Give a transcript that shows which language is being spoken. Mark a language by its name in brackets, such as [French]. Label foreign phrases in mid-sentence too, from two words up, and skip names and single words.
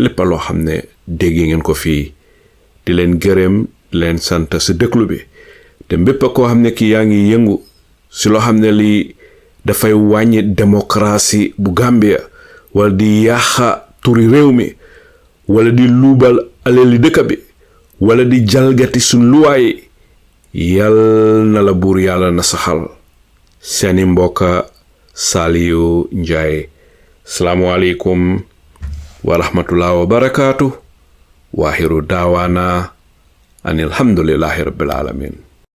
[Wolof] lépp loo xam ne dégg ngeen ko fii di leen gërëm leen sant ci déglu bi te mbépp koo xam ne ki yaa ngi yëngu ci loo xam ne lii dafay wàññi démocratie bu Gambia wala di yàqa turi réew mi wala di luubal alali dëkk bi wala di jalgati suñ luwaay yal na la buur yàlla na saxal seeni mbokka Saliu Njai. [Arabic] السلام عليكم ورحمة الله وبركاته. وآخر دعوانا أن الحمد لله رب العالمين.